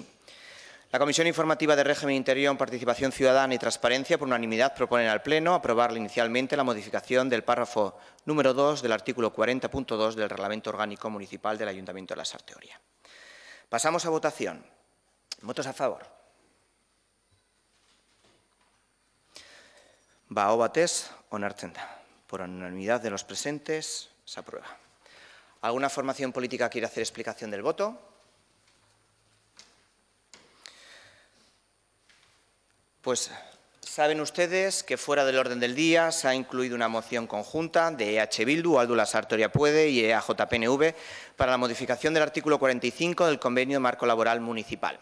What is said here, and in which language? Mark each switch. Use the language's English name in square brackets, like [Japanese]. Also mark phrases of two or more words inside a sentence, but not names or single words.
[Spanish] La Comisión Informativa de Régimen Interior, Participación Ciudadana y Transparencia, por unanimidad, propone al Pleno aprobar inicialmente la modificación del párrafo número 2 del artículo 40.2 del Reglamento Orgánico Municipal del Ayuntamiento de la Sarteoria. Pasamos a votación. ¿Votos a favor? [Basque] Aho batez onartzen da. [Spanish] Por unanimidad de los presentes, se aprueba. ¿Alguna formación política quiere hacer explicación del voto? Pues saben ustedes que fuera del orden del día se ha incluido una moción conjunta de EH Bildu, Aldu La Sarteoria Puede y EAJ-PNV para la modificación del artículo 45 del Convenio Marco Laboral Municipal.